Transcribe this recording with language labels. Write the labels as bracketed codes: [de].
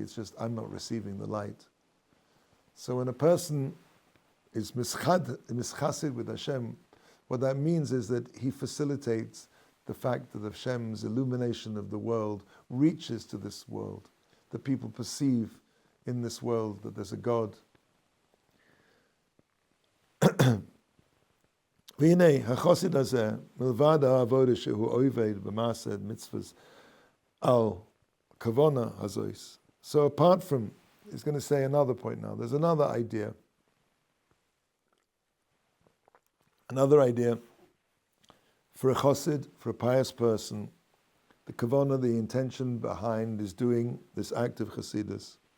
[en] It's just I'm not receiving the light. So when a person is mischassid with Hashem, what that means is that he facilitates the fact that Hashem's illumination of the world reaches to this world, that people perceive in this world that there's a God. [he] והנה, החסיד הזה, מלבד העבודה שהוא עובד במעשה מצוות על kavana hazois. [en] So apart from, he's going to say another point now. There's another idea. Another idea for a chassid, for a pious person, the kavanot, the intention behind is doing this act of chassidus.